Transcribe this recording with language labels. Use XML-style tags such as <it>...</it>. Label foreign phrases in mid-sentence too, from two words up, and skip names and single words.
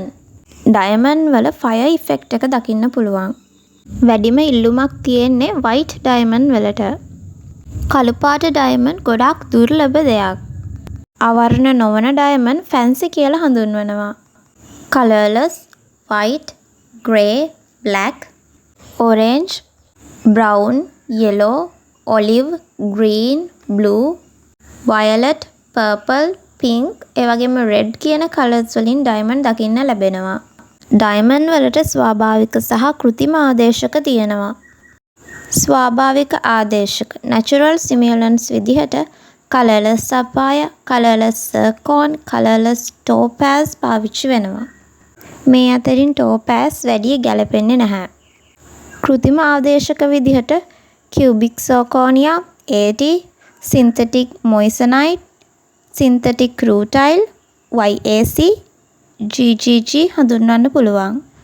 <si>ඩයමන්ඩ් වල</si> <en>fire effect</en> <si>එක දකින්න පුළුවන්. වැඩිම ඉල්ලුමක් තියෙන්නේ</si> <en>white diamond</en> <si>වලට. කළු පාට ඩයමන්ඩ් ගොඩාක් දුර්ලභ දෙයක්. අවර්ණ නොවන ඩයමන්ඩ් ෆැන්සි කියලා හඳුන්වනවා. කලර්ලස්,</si> <en>white, grey, black, orange, brown, yellow, olive, green, blue, violet, purple, pink</en> <si>ඒ වගේම</si> <en>red</en> <si>කියන කලර්ස් වලින් ඩයමන්ඩ් දකින්න ලැබෙනවා. ඩයමන්ඩ් වලට ස්වාභාවික සහ කෘත්‍රිම ආදේශක තියෙනවා. ස්වාභාවික ආදේශක</si> <en>natural simulants විදිහට colourless sapphire, colourless zircon, colourless topaz</en> <si>පාවිච්චි වෙනවා. මේ අතරින් topaz වැඩි ගැලපෙන්නේ නැහැ. කෘත්‍රිම ආදේශක විදිහට</si> <en>cubic zirconia, AD, synthetic moissanite, synthetic rutile, YAC, GGG</en> <si>හඳුන්වන්න පුළුවන්.</si>